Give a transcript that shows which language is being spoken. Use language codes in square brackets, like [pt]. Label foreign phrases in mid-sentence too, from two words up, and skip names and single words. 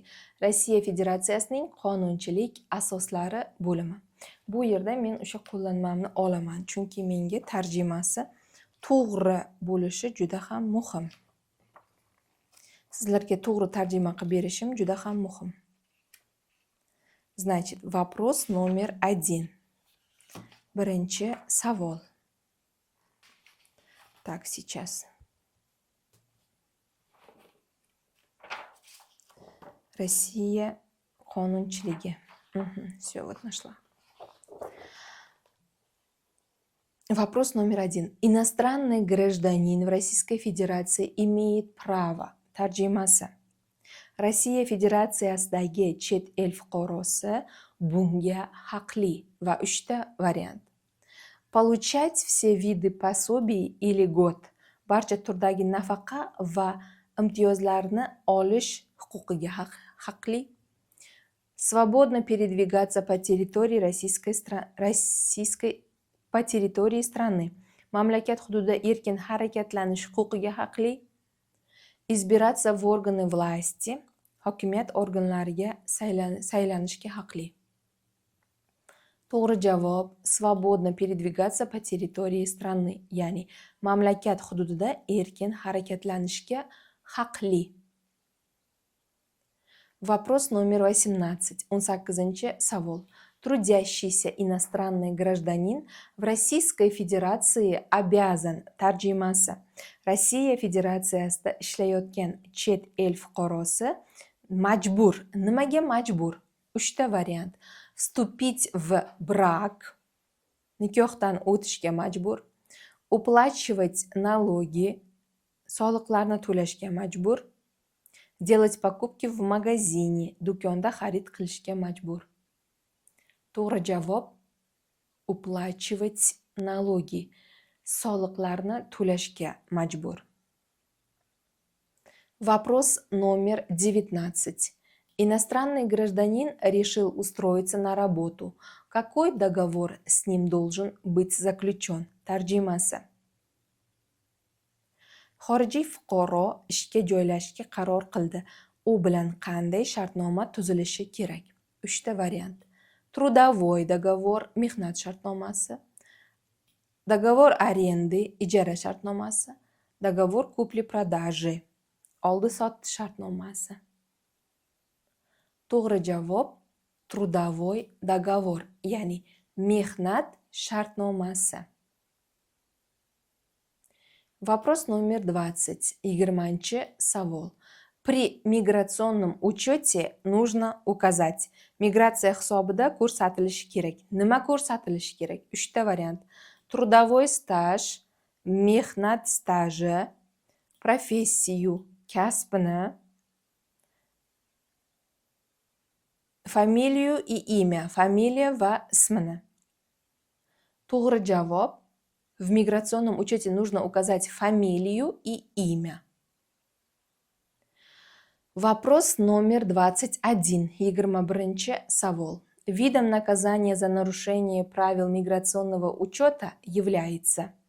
[uz] Rossiya Federatsiyasining qonunchilik asoslari bo'limi. Bu yerda men o'sha qo'llanmamni olaman, chunki menga tarjimasi to'g'ri bo'lishi juda ham muhim. Sizlarga to'g'ri tarjima qilib berishim juda ham muhim. [ru] Значит, вопрос номер 1. [uz] Birinchi savol. [ru] Так, сейчас. [uz] Россия qonunchiligi. [ru] Все, вот нашла. Вопрос номер 1. Иностранный гражданин в Российской Federaции имеет право. [uz] Tarjimasi. Rossiya Federatsiyasidagi chet el fuqarosi bunga haqli va 3ta variant. [ru] Получать все виды пособий или льгот. [uz] Barcha turdagi nafaqa va imtiyozlarni olish huquqiga haqli. [ru] Свободно передвигаться по территории по территории страны. [uz] Mamlakat hududida erkin harakatlanish huquqiga haqli. [ru] Избираться в органы власти. [uz] Hokimiyat organlariga saylanishga haqli. To'g'ri javob [ru] свободно передвигаться по территории страны, [uz] ya'ni mamlakat hududida erkin harakatlanishga haqli. [ru] Вопрос номер 18. [uz] 18-chi savol. [ru] Трудящийся иностранный гражданин в Российской Federaции обязан. [uz] Tarjimasi. Rossiya Federatsiyasida ishlayotgan chet el fuqarosi majbur. Nimaga majbur? 3ta variant. [ru] Вступить в брак. [uz] Nikohdan o'tishga majbur. [ru] Уплачивать налоги. [uz] Soliqlarni to'lashga majbur. [ru] Делать покупки в магазине. [uz] Do'konda xarid qilishga majbur. To'g'ri javob [ru] уплачивать налоги. [uz] Soliqlarni to'lashga majbur. [ru] Вопрос номер 19. Иностранный гражданин решил устроиться на работу. Какой договор с ним должен быть заключен? [uz] Tarjimasi. Xorijiy fuqaro ishga joylashishga qaror qildi. U bilan qanday shartnoma tuzilishi kerak? 3ta variant. [ru] Трудовой договор, [uz] mehnat shartnomasi. [ru] Договор аренды, [uz] ijara shartnomasi. [ru] Договор купли-продажи, [uz] oldi-sotdi shartnomasi. To'g'ri javob [ru] трудовой договор, [uz] ya'ni mehnat shartnomasi. [ru] Вопрос номер 20. [uz] 20-chi savol. [ru] При миграционном учете нужно указать. [uz] Migratsiya hisobida ko'rsatilishi kerak. Nima ko'rsatilishi kerak? 3ta variant. [ru] Трудовой стаж, [uz] mehnat staji, [ru] professiyu, kasbini, фамилию и имя, [uz] familiya va ismini. To'g'ri javob. [ru] В миграционном учете нужно указать фамилию и имя. Вопрос номер 21. [uz] 21-chi savol. [ru] Видом наказания за нарушение правил миграционного учета является.